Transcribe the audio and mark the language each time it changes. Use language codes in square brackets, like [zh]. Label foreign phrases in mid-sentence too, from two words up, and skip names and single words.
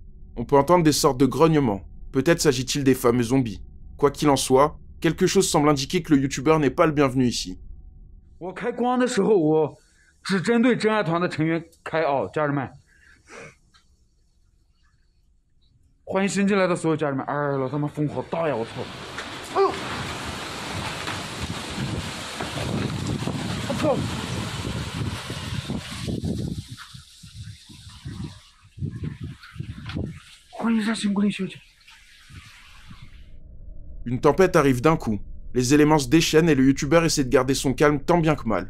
[fr] On peut entendre des sortes de grognements. Peut-être s'agit-il des fameux zombies. Quoi qu'il en soit, quelque chose semble indiquer que le youtubeur n'est pas le bienvenu ici. [zh] 我开光的时候，我只针对真爱团的成员开啊，家人们，欢迎新进来的所有家人们。哎，老他妈风好大呀！我操！哎呦！我操！ [fr] Une tempête arrive d'un coup. Les éléments se déchaînent et le youtubeur essaie de garder son calme tant bien que mal.